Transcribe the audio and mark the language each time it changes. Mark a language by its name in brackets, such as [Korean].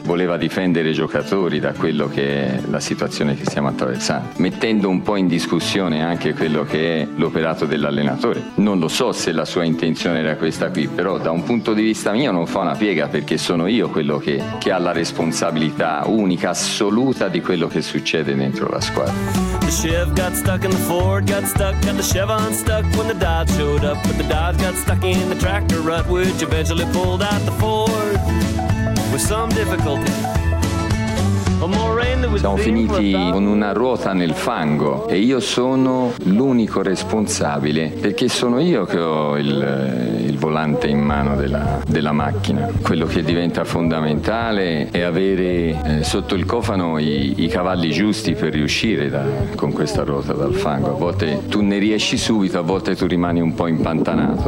[Italian] Voleva difendere i giocatori da quello che è la situazione che stiamo attraversando, mettendo un po' in discussione anche quello che è l'operato dell'allenatore. Non lo so se la sua intenzione era questa qui, però da un punto di vista mio non fa una piega, perché sono io quello che ha la responsabilità unica, assoluta, di quello che succede dentro la squadra. [English] The Chev got stuck in the Ford, got stuck, got the Chevron stuck when the Dodge showed up. But the Dodge got stuck in the tractor rut, which eventually pulled out the Ford with some difficulty. [Italian] Siamo finiti con una ruota nel fango e io sono l'unico responsabile, perché sono io che ho il volante in mano della macchina. Quello che diventa fondamentale è avere sotto il cofano i cavalli giusti per riuscire con questa ruota dal fango. A volte tu ne riesci subito, a volte tu rimani un po' impantanato.